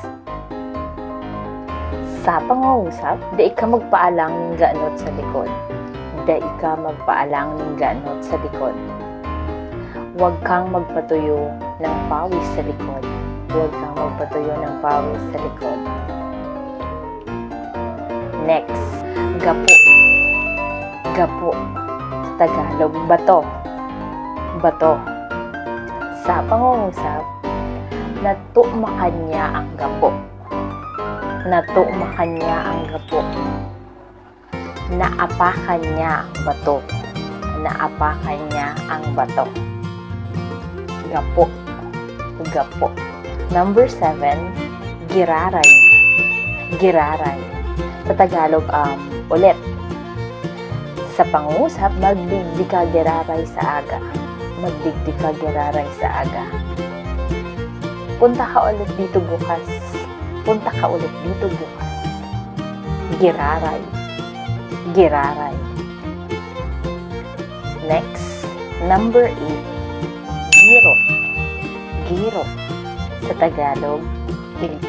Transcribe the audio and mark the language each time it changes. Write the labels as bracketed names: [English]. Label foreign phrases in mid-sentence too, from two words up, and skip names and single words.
[Filipino] Sa pangungusap, [Bikol] dai ka magpaalang ng ganot sa likod. Dai ka magpaalang ng ganot sa likod. [Filipino] Huwag kang magpatuyo ng pawis sa likod. Huwag kang magpatuyo ng pawis sa likod. Next, [Bikol] gapo. [Filipino] Gapo. Sa Tagalog, bato. Bato. Sa pangungusap, [Bikol] natumakan niya ang gapo. Natumakan niya ang gapo. [Filipino] Naapakan niya ang bato. Naapakan niya ang bato. Gapo. [Bikol] Gapo. Number 7, giraray. [Filipino] Giraray. Sa Tagalog, ulit. Sa pangusap, [Bikol] magdigdi ka giraray sa aga. Magdigdi ka giraray sa aga. [Filipino] Punta ka ulit dito bukas. Punta ka ulit dito bukas. [Bikol] Giraray. Giraray. [English] Next, number 8, giro. [Filipino] Giro. Sa Tagalog, kiliti.